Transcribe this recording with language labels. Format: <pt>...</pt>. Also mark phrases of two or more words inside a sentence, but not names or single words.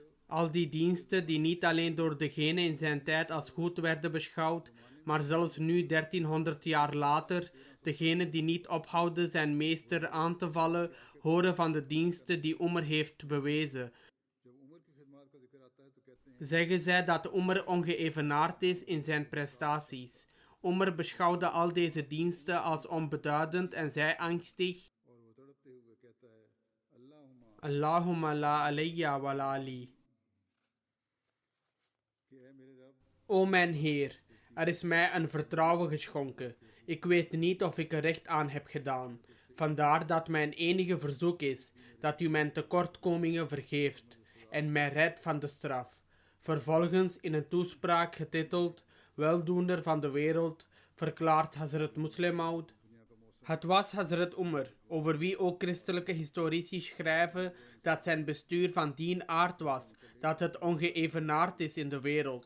<nl>Al die diensten die niet alleen door degene in zijn tijd als goed werden beschouwd, maar zelfs nu 1300 jaar later, degene die niet ophouden zijn meester aan te vallen, horen van de diensten die Umar heeft bewezen. Zeggen zij dat Umar ongeëvenaard is in zijn prestaties. Umar beschouwde al deze diensten als onbeduidend en zei angstig:</nl> <ar>اللهم لا علي ولا لي.</ar> <nl>O mijn Heer, er is mij een vertrouwen geschonken. Ik weet niet of ik er recht aan heb gedaan. Vandaar dat mijn enige verzoek is dat u mijn tekortkomingen vergeeft en mij redt van de straf. Vervolgens in een toespraak getiteld Weldoener van de wereld verklaart Hazrat Muslim Maud: het was Hazrat Umar, over wie ook christelijke historici schrijven dat zijn bestuur van die aard was dat het ongeëvenaard is in de wereld.</nl>